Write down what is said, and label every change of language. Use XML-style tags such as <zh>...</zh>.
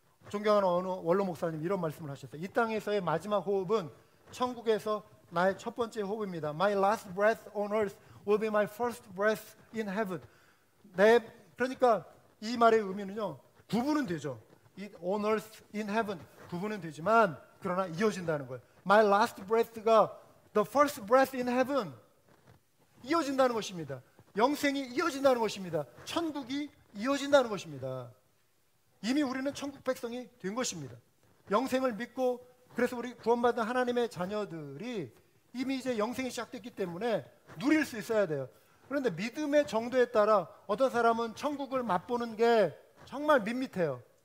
<ko>존경하는 어느 원로 목사님 이런 말씀을 하셨어요. 이 땅에서의 마지막 호흡은 천국에서 나의 첫 번째 호흡입니다.</ko> <en>My last breath on earth will be my first breath in heaven.</en> <ko>그러니까 이 말의 의미는요, 구분은 되죠.</ko> <en>On earth, in heaven</en> <ko>구분은 되지만 그러나 이어진다는 거예요.</ko> <en>My last breath가 the first breath in heaven,</en> <ko>이어진다는 것입니다. 영생이 이어진다는 것입니다. 천국이 이어진다는 것입니다. 이미 우리는 천국 백성이 된 것입니다. 영생을 믿고, 그래서 우리 구원받은 하나님의 자녀들이 이미 이제 영생이 시작됐기 때문에 누릴 수 있어야 돼요. 그런데 믿음의 정도에 따라 어떤 사람은 천국을 맛보는 게 정말 밋밋해요.</ko>